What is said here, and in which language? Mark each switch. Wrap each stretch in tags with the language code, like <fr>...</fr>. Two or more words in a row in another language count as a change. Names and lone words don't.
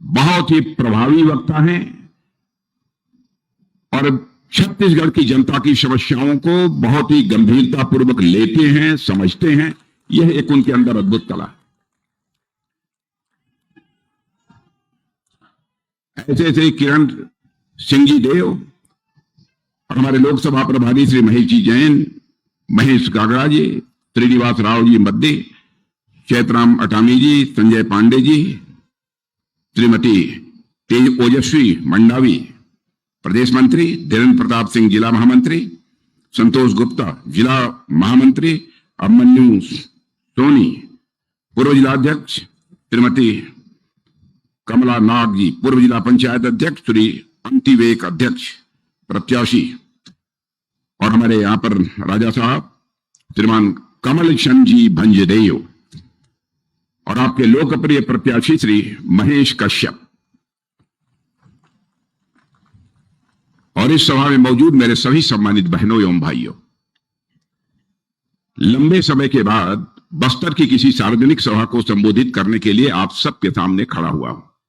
<hi>बहुत ही प्रभावी वक्ता हैं और छत्तीसगढ़ की जनता की समस्याओं को बहुत ही गंभीरता पूर्वक लेते हैं, समझते हैं। यह एक उनके अंदर अद्भुत कला है। ऐसे ऐसे किरण सिंह जी देव और हमारे लोकसभा प्रभारी श्री महेश जी जैन, महेश गागड़ा जी, श्रीनिवास राव जी मद्दी, चैतराम अटामी जी, संजय पांडे जी, श्रीमती तेज ओजस्वी मंडावी प्रदेश मंत्री, धीरेन्द्र प्रताप सिंह जिला महामंत्री, संतोष गुप्ता जिला महामंत्री, अभिमन्यु सोनी पूर्व जिलाध्यक्ष, श्रीमती कमला नाग जी पूर्व जिला पंचायत अध्यक्ष, श्री अंतिवेक अध्यक्ष प्रत्याशी, और हमारे यहां पर राजा साहब श्रीमान कमल चंद जी भंजदेव और आपके लोकप्रिय प्रत्याशी श्री महेश कश्यप। और इस सभा में मौजूद मेरे सभी सम्मानित बहनों एवं भाइयों, लंबे समय के बाद बस्तर की किसी सार्वजनिक सभा को संबोधित करने के लिए आप सबके सामने खड़ा हुआ हूं।</hi>